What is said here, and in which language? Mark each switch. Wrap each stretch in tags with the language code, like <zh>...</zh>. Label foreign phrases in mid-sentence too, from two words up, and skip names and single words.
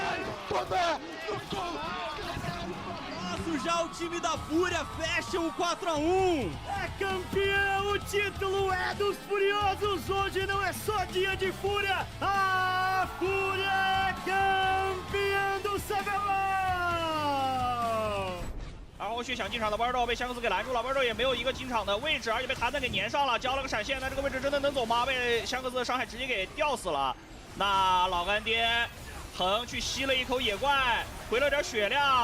<pt>Já o time da Fúria fecha o 4-1. É campeão, o título é dos Furiosos. Hoje não é só dia de Fúria. A Fúria é campeã do CBLOL。</pt> <zh>然后去想进场的玩豆被香克斯给拦住了，玩豆也没有一个进场的位置，而且被谭弹给粘上了，交了个闪现，那这个位置真的能走吗？被香克斯的伤害直接给吊死了。那老干爹横去吸了一口野怪，回了点血量。</zh>